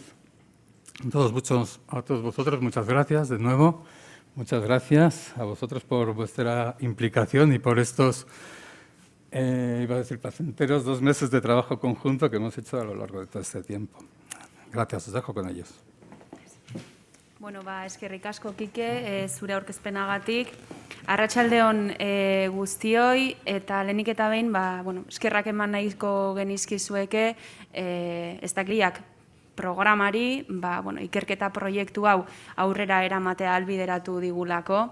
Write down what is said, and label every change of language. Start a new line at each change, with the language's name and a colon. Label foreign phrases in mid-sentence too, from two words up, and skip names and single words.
Spanish: A todos vosotros, muchas gracias de nuevo. Muchas gracias a vosotros por vuestra implicación y por estos, iba a decir placenteros, 2 meses de trabajo conjunto que hemos hecho a lo largo de todo este tiempo. Gracias, os dejo con ellos.
Basque: Bueno, eskerrik asko, Kike, zure aurkezpenagatik. Arratsaldeon guztioi, eta lehenik eta behin, eskerrak eman nahiko genizkizueke, ez dakliak programari, ikerketa proiektu hau aurrera eramatea albideratu digulako.